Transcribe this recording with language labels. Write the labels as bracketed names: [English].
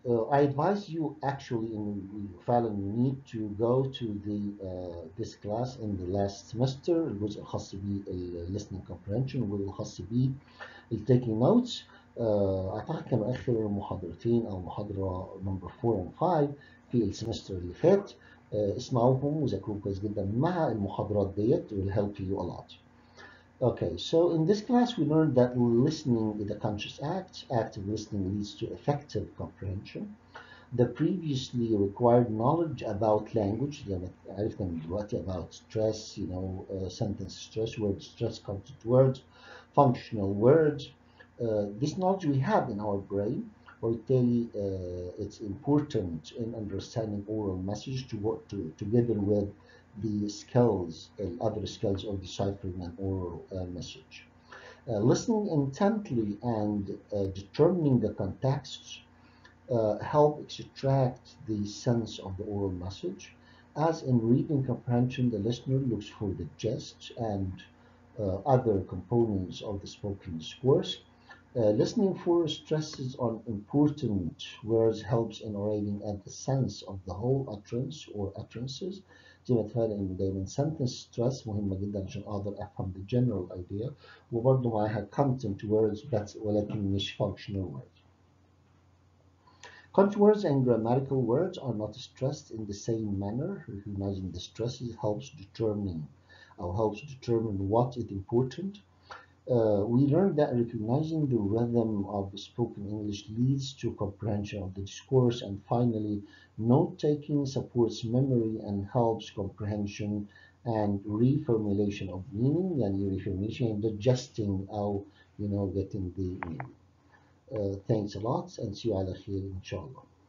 [English] I advise you actually [Arabic] فعلا [English] you need to go to this class in the last semester. [Arabic] الجزء الخاص [English] listening comprehension [Arabic] والجزء الخاص [English] taking notes. [Arabic] اعتقد كانوا اخر محاضرتين او محاضرة نمبر 4 و 5 في السمستر اللي فات. اسمعوهم وذاكروهم كويس جدا مع المحاضرات ديت [English] will help you a lot. Okay, so in this class we learned that listening is a conscious act. Active listening leads to effective comprehension. The previously required knowledge about language [Arabic] زي ما عرفنا من دلوقتي [English] about stress, sentence stress, word stress, content words, functional words. This knowledge we have in our brain, [Arabic] وبالتالي [English] it's important in understanding oral message to work together with the skills, other skills of deciphering an oral message. Listening intently and determining the context help extract the sense of the oral message. As in reading comprehension, the listener looks for the gist and other components of the spoken discourse. Listening for stresses on important words helps in arriving at the sense of the whole utterance or utterances. [Arabic] زي ما اتفقنا انه دايما sentence stress مهمة جدا عشان اقدر افهم [English] the general idea [Arabic] وبرضه معاها content words بس ولكن مش functional words. [English] Content words and grammatical words are not stressed in the same manner. Recognizing the stresses helps determine what is important. We learned that recognizing the rhythm of spoken English leads to comprehension of the discourse, and finally, note-taking supports memory and helps comprehension and reformulation of meaning, [Arabic] يعني [English] reformulation and digesting [Arabic] أو [English] getting the meaning. Thanks a lot and see you [Arabic] على خير إن شاء الله.